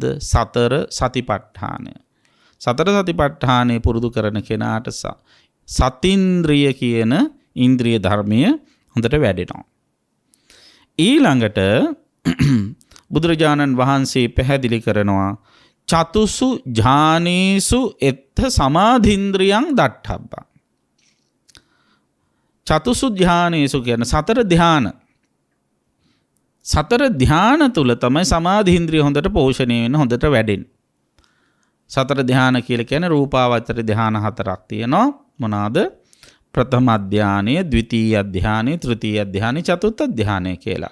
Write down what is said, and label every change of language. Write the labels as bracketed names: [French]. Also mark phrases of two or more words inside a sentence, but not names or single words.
[Sinhala] සතර සතිපට්ඨානය. සතර සතිපට්ඨානය පුරුදු කරන කෙනාට සතින්ද්‍රිය කියන ඉන්ද්‍රිය ධර්මය හොඳට වැඩෙනවා. ඊළඟට බුදුරජාණන් වහන්සේ පැහැදිලි කරනවා [Pali] චතුසු ඥානේසු එත්ථ සමාධින්ද්‍රියං දට්ඨබ්බං. චතුසු ඥානේසු [Sinhala] කියන සතර ධ්‍යාන. සතර ධ්‍යාන තුල තමයි සමාධින්ද්‍රිය හොඳට පෝෂණය වෙන්න, හොඳට වැඩෙන්නේ. සතර ධ්‍යාන කියලා කියන්නේ රූපාවචර ධ්‍යාන 4ක් තියෙනවා. මොනවාද? ප්‍රථම ධ්‍යානය, ද්විතීය ධ්‍යානය, තෘතීය ධ්‍යානය, චතුර්ථ ධ්‍යානය කියලා.